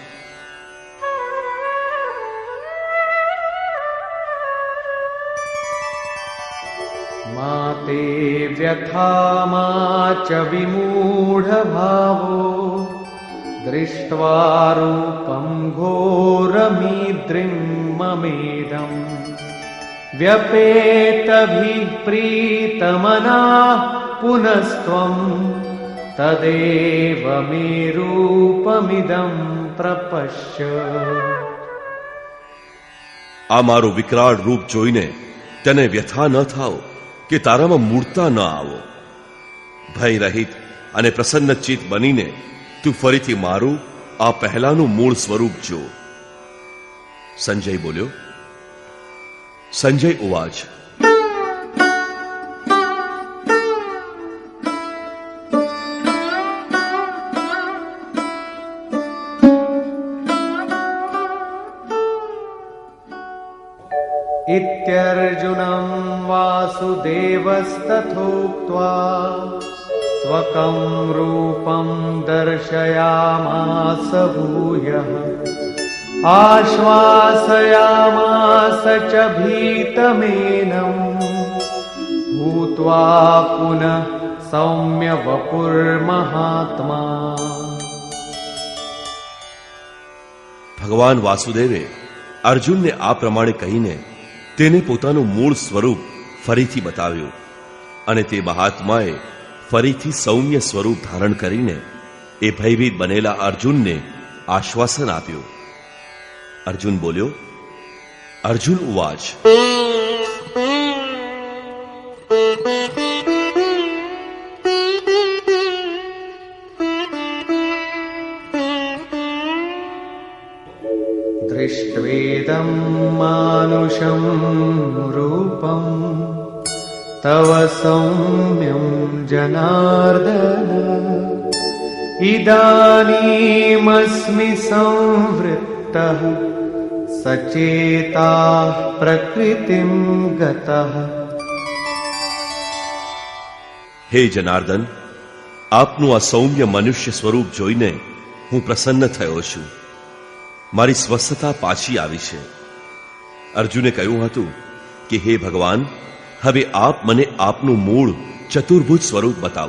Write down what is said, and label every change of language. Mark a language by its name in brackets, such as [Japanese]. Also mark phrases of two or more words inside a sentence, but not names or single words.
[Sanskrit] માતે વ્યથા મા ચ વિમૂઢ ભાવો દૃષ્ટ્વા રૂપમ ઘોરમીદ્રિં મમેદં व्यपेतभिः प्रीतमनाः पुनस्त्वं तदेव मे रूपमिदं प्रपश्य. [Gujarati] આ મારું વિકરાળ રૂપ જોઈને તને વ્યથા ન થાવ કે તારામાં મૂળતા ન આવો. ભય રહિત અને પ્રસન્ન ચિત્ત બનીને તું ફરીથી મારું આ પહેલાનું મૂળ સ્વરૂપ જો. સંજય બોલ્યો. સંજય ઉવાચ. [Sanskrit] इत्यर्जुनं वासुदेवस्तथोक्त्वा स्वकं रूपं दर्शयामास भूयः. आश्वासयामास च भीतमेनं भूत्वा पुनः सौम्य वपुर्महात्मा. [Gujarati] ભગવાન વાસુદેવે અર્જુનને આ પ્રમાણે કહીને તેને પોતાનું મૂળ સ્વરૂપ ફરીથી બતાવ્યું અને તે મહાત્માએ ફરીથી સૌમ્ય સ્વરૂપ ધારણ કરીને એ ભયભીત બનેલા અર્જુનને આશ્વાસન આપ્યું. અર્જુન બોલ્યો. અર્જુન ઉવાચ. [Sanskrit] दृष्ट्वेदं मानुषं रूपं तव सौम्यं जनार्दन इदानीमस्मि संवृत्तः सचेताः प्रकृतिं गतः. [Gujarati] હે જનાર્દન, આપનું આ સૌમ્ય મનુષ્ય સ્વરૂપ જોઈને હું પ્રસન્ન થયો છું. મારી સ્વસ્થતા પાછી આવી છે. અર્જુને કહ્યું હતું કે હે ભગવાન, હવે આપ મને આપનું મૂળ ચતુર્ભુજ સ્વરૂપ બતાવો.